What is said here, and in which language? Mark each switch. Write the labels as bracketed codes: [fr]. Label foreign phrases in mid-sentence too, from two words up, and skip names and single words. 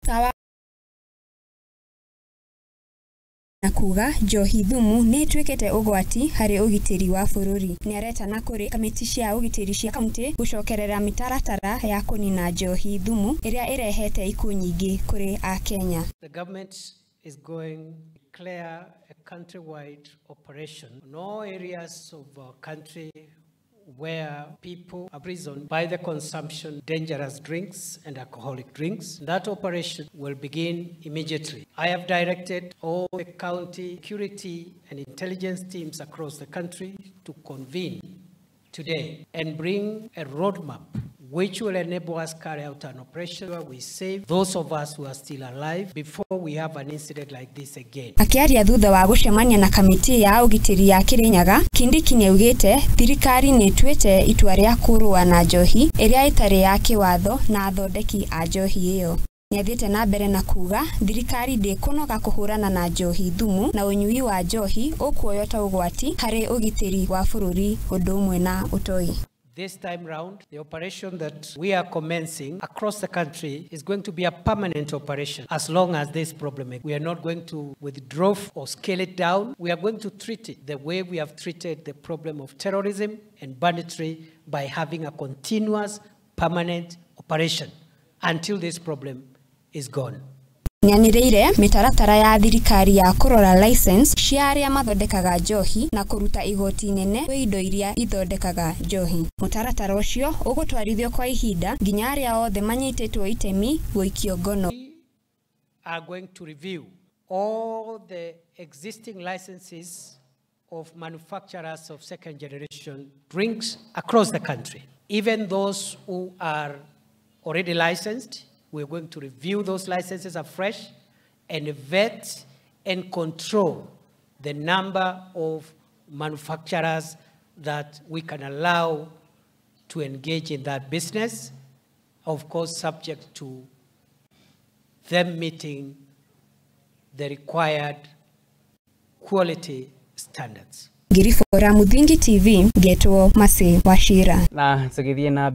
[ki] na kuga njohi thumu ni twikete ugwati hari ugitiri wa bururi. Niaretana kuri kamiti cia ugitiri cia kaunti gucokerera mitaratara ya kunina njohi thumu iria irehete ikuu nyingi kuri a Kenya. [en] The government is going to declare a countrywide operation in all areas of our country where people are imprisoned by the consumption of dangerous drinks and alcoholic drinks. That operation will begin immediately. I have directed all the county security and intelligence teams across the country to convene today and bring a roadmap which will enable us to carry out an operation where we save those of us who are still alive before we have an incident like this again. [ki] Akiaria thutha wa gucemania na kamiti ya ugitiri ya kiirinyaga, Kindiki niaugite thirikari ni twete itua ria kurua na njohi iria itari ya kiwatho na athondeki a njohi iyo. Niathiete na mbere na kuga thirikari ndikunoga kuhurana na njohi thumu na unyui wa njohi ukuoyota ugwati hari ugitiri wa bururi undu umwe na utoi. [en] This time round, the operation that we are commencing across the country is going to be a permanent operation as long as this problem exists. We are not going to withdraw or scale it down. We are going to treat it the way we have treated the problem of terrorism and banditry by having a continuous, permanent operation until this problem is gone. [ki] Nianireire mitaratara ya thirikari ya kurora license cia aria mathondekaga njohi na kuruta igoti nene kwi indo iria ithondekaga njohi. Mutaratara ucio ugutwarithio kwa ihinda nginya aria othe manyitetwo itemi guikio ngono. [en] We are going to review all the existing licenses of manufacturers of second generation drinks across the country. Even those who are already licensed, we're going to review those licenses afresh and vet and control the number of manufacturers that we can allow to engage in that business, of course subject to them meeting the required quality standards. [ki] Girifora Muthingi TV, Getwo Mase Washira. Na tugithie na